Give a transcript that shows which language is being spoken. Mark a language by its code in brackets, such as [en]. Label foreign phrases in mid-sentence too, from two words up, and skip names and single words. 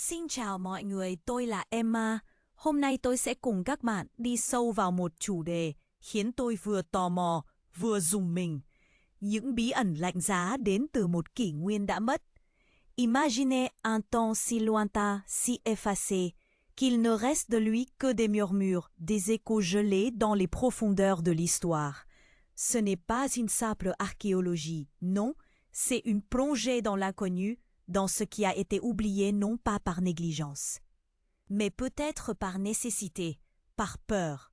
[vi] Xin chào mọi người, tôi là Emma. Hôm nay tôi sẽ cùng các bạn đi sâu vào một chủ đề khiến tôi vừa tò mò, vừa rùng mình. Những bí ẩn lạnh giá đến từ một kỷ nguyên đã mất. [fr] Imaginez un temps si lointain, si effacé, qu'il ne reste de lui que des murmures, des échos gelés dans les profondeurs de l'histoire. Ce n'est pas une simple archéologie, non, c'est une plongée dans l'inconnu, dans ce qui a été oublié non pas par négligence, mais peut-être par nécessité, par peur.